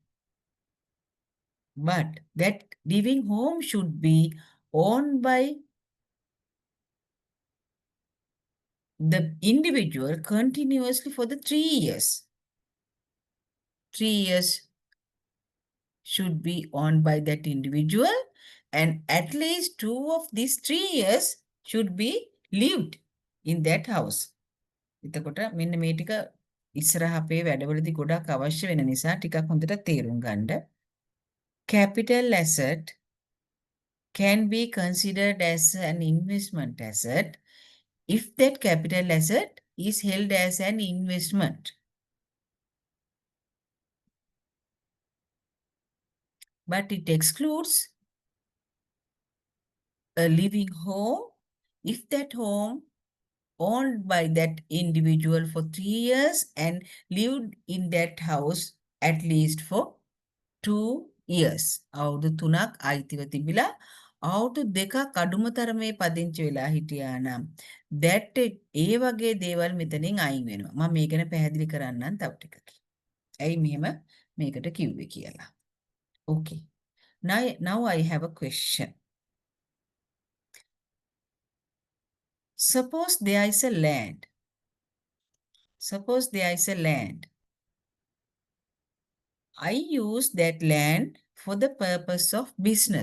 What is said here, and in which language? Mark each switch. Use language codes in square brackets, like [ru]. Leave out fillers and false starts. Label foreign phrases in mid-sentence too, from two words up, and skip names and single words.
[en] But that living home should be owned by the individual continuously for the 3 years. 3 years should be owned by that individual, and at least 2 of these 3 years should be lived in that house. [si] එතකොට මෙන්න මේ ටික ඉස්සරහ අපේ වැඩවලදී ගොඩක් අවශ්‍ය වෙන නිසා ටිකක් හොඳට තේරුම් ගන්න. [en] Capital asset can be considered as an investment asset if that capital asset is held as an investment. But it excludes a living home if that home owned by that individual for 3 years and lived in that house at least for 2 years. [si] අවුරුදු 3ක් අයිතිව තිබිලා අවුරුදු 2ක් අඩුම තරමේ පදිංචි වෙලා හිටියා නම් that ඒ වගේ දේවල් මෙතනින් අයින් වෙනවා. මම මේ ගැන පැහැදිලි කරන්නම් තව ටිකකින්. ඇයි මෙහෙම මේකට කිව්වේ කියලා. [en] Okay. Now I have a question. Suppose there is a land. Suppose there is a land. I use that land for the purpose of business.